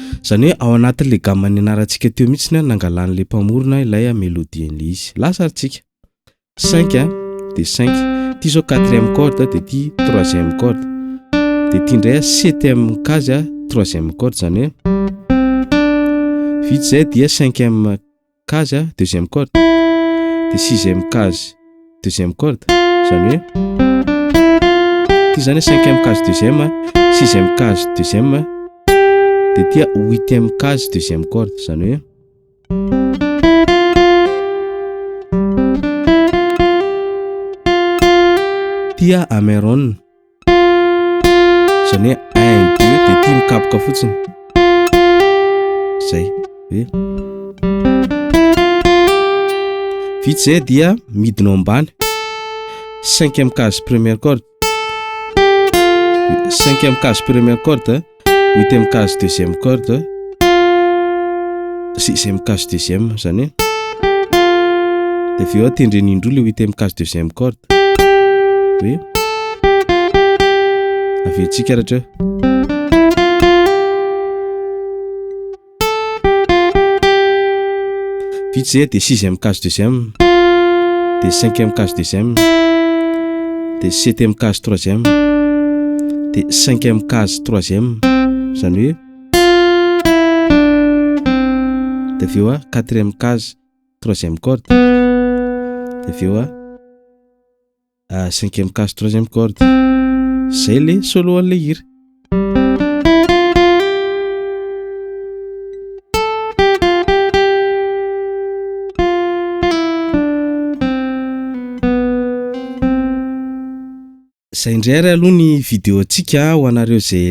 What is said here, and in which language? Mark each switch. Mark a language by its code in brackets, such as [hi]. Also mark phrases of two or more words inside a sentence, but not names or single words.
[mg] Zany hoe ao anatin'le gamme nianarantsika teo mihitsy nangalan'le mpamorona ilay mélodien'le izy. Lazarintsika 5 de 5. Ty zao [fr] 4e corde [mg] de ty [fr] 3e corde. [mg] De ty ndray [fr] 7e case 3e corde [mg] zany hoe vita zay dia [fr] 5e case 2e corde [mg] de [fr] 6e case 2e corde [mg] zany hoe ty zany [fr] 5e case 2e 6e case 2e [mg] de tia [fr] 8e case 2e corde [mg] zany hoe tia ameron zany hoe 1 2 de ty mikapoka fotsiny zay hoe vita zay dia midinao ambany [fr] 5e case première corde 5e case première corde 8e case 2e corde 6e case 2e [mg] zany de aveo tendren'indroa le [fr] 8e case 2e corde [mg] hoe aventsika rahatreo vita zay de [fr] 6e case 2e [mg] de [fr] 5e case 2e [mg] de [fr] 7e case 3e [mg] de [fr] 5e case 3e [mg] zany hoe de aveo [fr] 4e case 3e corde [mg] de aveo [fr] 5e case 3e corde. [mg] Zay le solo an'le hira. Zay indray ary aloha ny vidéo antsika ho anareo zay